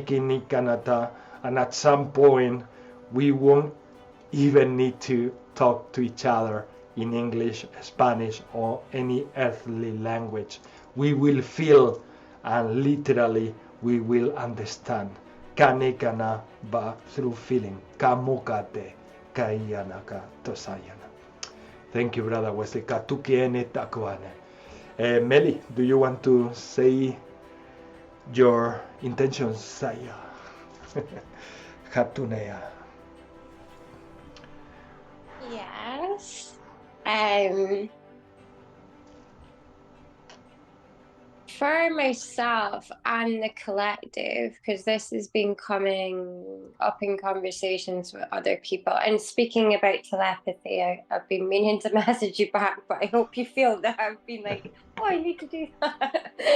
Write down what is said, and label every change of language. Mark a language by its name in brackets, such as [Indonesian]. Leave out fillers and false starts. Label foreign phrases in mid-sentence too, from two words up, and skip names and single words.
[English] Kinikanata, and at some point we won't even need to talk to each other in English, Spanish, or any earthly language. We will feel, and literally we will understand. Kanekana ba through feeling. Kamukate kaiyanaka tosayana. Thank you, Brother Wesley. Katukiene takuane. Meli, do you want to say your intentions? Saya. Hatunea. Yes. For myself and the collective, because this has been coming up in conversations with other people, and speaking about telepathy, I've been meaning to message you back, but I hope you feel that I've been like, oh, I need to do that.